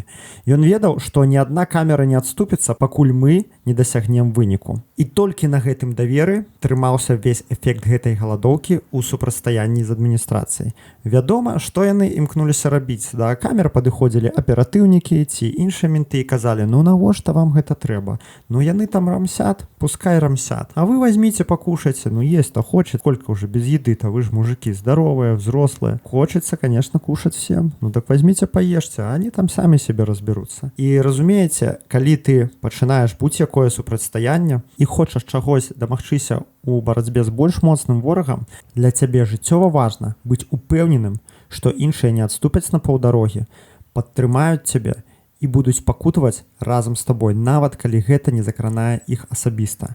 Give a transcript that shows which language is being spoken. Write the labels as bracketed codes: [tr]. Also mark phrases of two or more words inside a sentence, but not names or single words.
[be] Ён ведаў, што ні адна камера не адступіцца, пакуль мы не дасягнем выніку. І толькі на гэтым даверы трымаўся ўвесь эфект гэтай галадоўкі ў супрацьстаянні з адміністрацыяй. Вядома, што яны імкнуліся рабіць. Да камер падыходзілі аператыўнікі ці іншыя менты і казалі: «Ну навошта вам гэта трэба? Ну яны там рамсят, [ru] пускай рамсят. А вы возьмите, покушайте. Ну есть-то хочет. Сколько уже без еды-то? Вы же мужики здоровые, взрослые. Хочется, конечно, кушать всем. Ну так возьмите, поешьте, а они там сами себе разберутся». [be] І разумееце, калі ты пачынаеш будь-якое супрацьстаянне і хочаш чагось дамагчыся у барацьбе з больш моцным ворагам, для цябе жыццёва важна быць упэўненым, што іншыя не адступяць на паўдарогі, падтрымаюць цябе і будуць пакутаваць разам з табой, нават калі гэта не закранае іх асабіста.